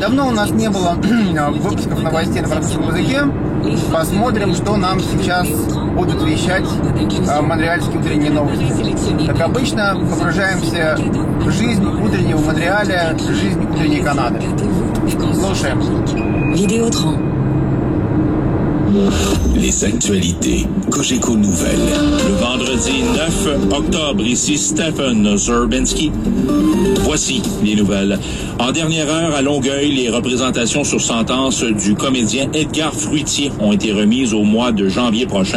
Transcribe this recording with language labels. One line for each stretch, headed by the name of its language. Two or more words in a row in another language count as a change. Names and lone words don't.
Russian: Давно у нас не было выпусков новостей на французском языке. Посмотрим, что нам сейчас будут вещать монреальские утренние новости. Как обычно, погружаемся в жизнь утреннего Монреаля, в жизнь утренней Канады. Слушаем.
French: Les actualités Cogeco Nouvelles. Le vendredi 9 octobre, ici Stephen Zerbinski. Voici les nouvelles. En dernière heure, à Longueuil, les représentations sur sentence du comédien Edgar Fruitier ont été remises au mois de janvier prochain.